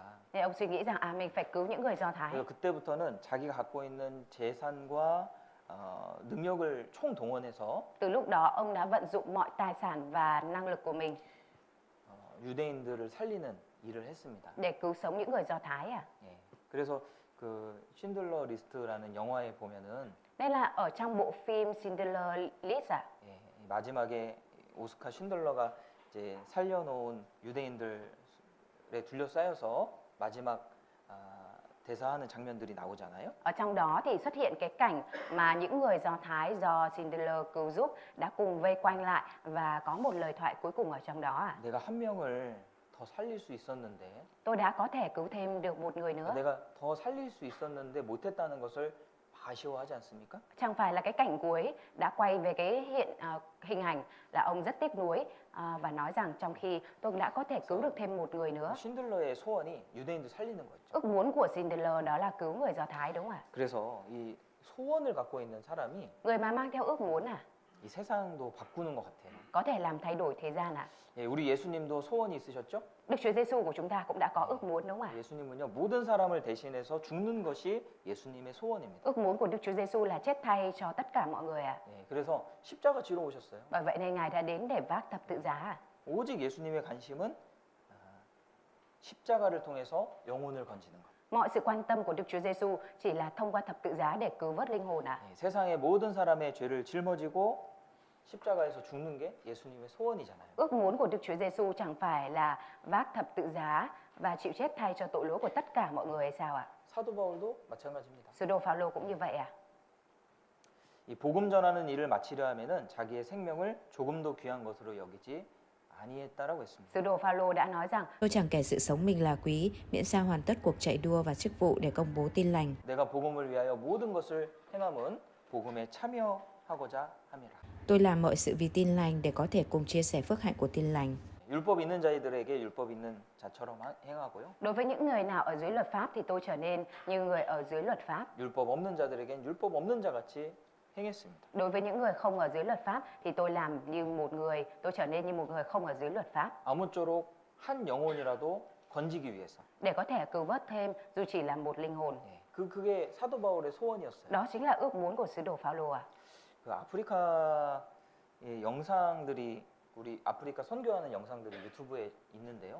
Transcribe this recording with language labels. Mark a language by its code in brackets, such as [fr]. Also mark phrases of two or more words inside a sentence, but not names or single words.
[vi] Thì ông suy nghĩ rằng mình phải cứu những người Do Thái. [ko] 그래서 그때부터는 자기가 갖고 있는 재산과 능력을 총동원해서 [vi] Từ lúc đó ông đã vận dụng mọi tài sản và năng lực của mình [ko] 유대인들을 살리는 일을 했습니다. [vi] để cứu sống những người Do Thái ạ. [ko] 예. 그래서 그 신들러 리스트라는 영화에 보면은 [vi] Đây là ở trong bộ phim Schindler List ạ. [ko] 예, 마지막에 오스카 신들러가 이제 살려놓은 유대인들에 둘러싸여서 마지막 대사하는 장면들이 나오잖아요. [vi] Ở trong đó thì xuất hiện cái cảnh mà những người Do Thái do Schindler cứu giúp đã cùng vây quanh lại và có một lời thoại cuối cùng ở trong đó ạ. [ko] 내가 한 명을 더 살릴 수 있었는데 [vi] Tôi đã có thể cứu thêm được một người nữa. [ko] 내가 더 살릴 수 있었는데 못했다는 것을 아쉬워하지 않습니까? [vi] Chẳng phải là cái cảnh cuối đã quay về cái hình ảnh là ông rất tiếc nuối và nói rằng trong khi tôi đã có thể cứu được thêm một người nữa. [ko] 신들러의 소원이 유대인들 살리는 거죠. [vi] Ước muốn của Schindler đó là cứu người Do Thái đúng không ạ? [ko] 그래서 이 소원을 갖고 있는 사람이 [vi] Người mà mang theo ước muốn [ko] 이 세상도 바꾸는 것 같아요. [vi] có thể làm thay đổi thế gian ạ. [ko] 예, 우리 예수님도 소원이 있으셨죠? [vi] Đức Chúa Giêsu của chúng ta cũng đã có ước muốn đúng không ạ? [ko] 예수님은요 모든 사람을 대신해서 죽는 것이 예수님의 소원입니다. [vi] Ước muốn của Đức Chúa Giêsu là chết thay cho tất cả mọi người ạ. [ko] 예, 그래서 십자가 지러 오셨어요. [vi] Bởi vậy nên Ngài đã đến để vác thập tự giá. [ko] 오직 예수님의 관심은 십자가를 통해서 영혼을 건지는 것. [vi] Mọi sự quan tâm của Đức Chúa Giêsu chỉ là thông qua thập tự giá để cứu vớt linh hồn ạ. [ko] 예, 세상의 모든 사람의 죄를 짊어지고 십자가에서 죽는 게 예수님의 소원이잖아요. [vi] Ước muốn của Đức Chúa Giêsu chẳng phải là vác thập tự giá và chịu chết thay cho tội lỗi của tất cả mọi người hay sao ạ? [ko] 사도 바울도 마찬가지입니다. [vi] Sứ đồ Phaolô cũng như vậy ạ. [ko] 이 복음 전하는 일을 마치려 하면은 자기의 생명을 조금도 귀한 것으로 여기지 아니했다라고 했습니다. [vi] Sứ đồ Phaolô đã nói rằng Tôi chẳng kể sự sống mình là quý, miễn sao hoàn tất cuộc chạy đua và chức vụ để công bố tin lành. [ko] 내가 복음을 위하여 모든 것을 행함은 복음에 참여하고자 함이라. [vi] Tôi làm mọi sự vì tin lành để có thể cùng chia sẻ phước hạnh của tin lành. [ko] 율법 있는 자들에게 율법 있는 자처럼 행하고요. [vi] đối với những người nào ở dưới luật pháp thì tôi trở nên như người ở dưới luật pháp. [ko] 율법 없는 자들에겐 율법 없는 자같이 행했습니다. [vi] Đối với những người không ở dưới luật pháp thì tôi làm như một người, tôi trở nên như một người không ở dưới luật pháp [ko] 아무쪼록 한 영혼이라도 건지기 위해서. [vi] để có thể cứu vớt thêm dù chỉ là một linh hồn. [ko] 예, 그게 사도 바울의 소원이었어요. [vi] Đó chính là ước muốn của sứ đồ Phaolô ạ. [ko] 그 아프리카의 영상들이 우리 아프리카 선교하는 영상들이 유튜브에 있는데요.